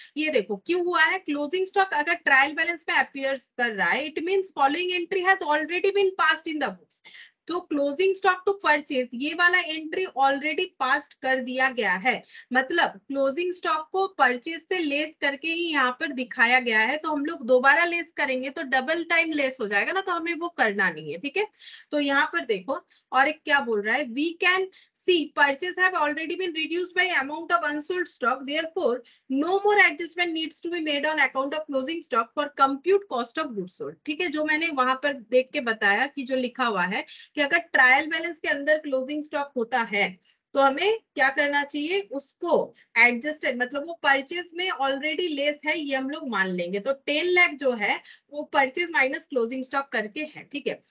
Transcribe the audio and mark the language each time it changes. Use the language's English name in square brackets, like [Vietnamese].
[Hindi] ये देखो क्यों हुआ है, क्लोजिंग स्टॉक अगर ट्रायल बैलेंस में अपीयर्स कर रहा है, [English] It means following entry has already been passed in the books. [Hindi] तो क्लोजिंग स्टॉक टू परचेज, ये वाला एंट्री ऑलरेडी पास्ड कर दिया गया है, मतलब क्लोजिंग स्टॉक को परचेज से लेस करके ही यहाँ पर दिखाया गया है। तो हम लोग दोबारा लेस करेंगे तो डबल टाइम लेस हो जाएगा ना, तो हमें वो करना नहीं है, ठीक है। तो यहाँ पर देखो, और एक क्या बोल रहा है, [English] we can see purchase have already been reduced by amount of unsold stock, therefore no more adjustment needs to be made on account of closing stock for compute cost of goods sold, [Hindi] ठीक है। जो मैंने वहां पर देख के बताया कि जो लिखा हुआ है कि अगर ट्रायल बैलेंस के अंदर क्लोजिंग स्टॉक होता है, तो हमें क्या करना चाहिए, उसको एडजस्टेड, मतलब वो परचेज में ऑलरेडी लेस है, ये हम लोग मान लेंगे। तो 10 लाख जो है वो परचेज माइनस क्लोजिंग स्टॉक करके है, ठीक है।